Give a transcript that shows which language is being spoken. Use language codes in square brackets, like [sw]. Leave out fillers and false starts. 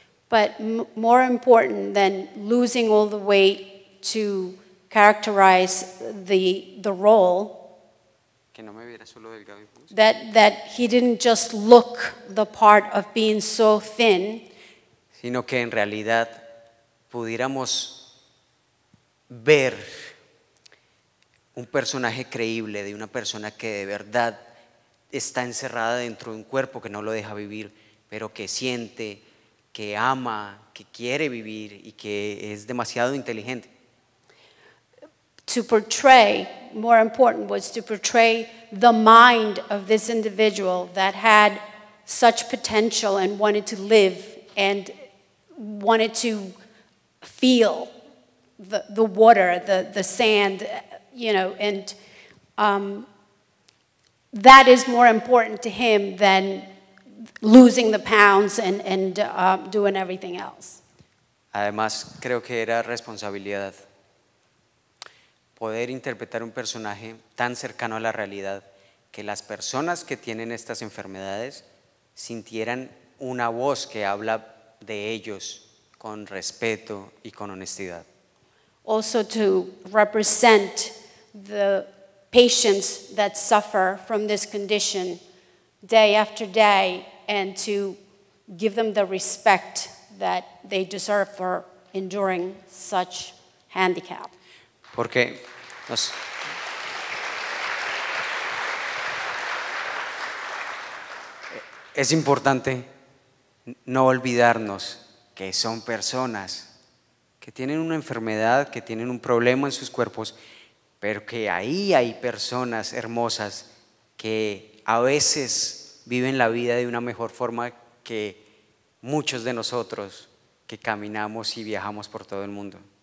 [en] But more important than losing all the weight to characterize the role, [es] que no me viera solo delgado y enfermo, [en] that he didn't just look the part of being so thin, [es] sino que en realidad pudiéramos ver un personaje creíble de una persona que de verdad está encerrada dentro de un cuerpo que no lo deja vivir, pero que siente, que ama, que quiere vivir y que es demasiado inteligente. [en] to portray, more important was to portray the mind of this individual that had such potential and wanted to live and wanted to feel the water, the sand, you know, and that is more important to him than losing the pounds and doing everything else. [es] Además, creo que era responsabilidad poder interpretar un personaje tan cercano a la realidad que las personas que tienen estas enfermedades sintieran una voz que habla de ellos con respeto y con honestidad. [en] Also to represent the patients that suffer from this condition day after day, and to give them the respect that they deserve for enduring such handicap. [es] Porque es importante no olvidarnos que son personas que tienen una enfermedad, que tienen un problema en sus cuerpos, pero que ahí hay personas hermosas que a veces viven la vida de una mejor forma que muchos de nosotros que caminamos y viajamos por todo el mundo.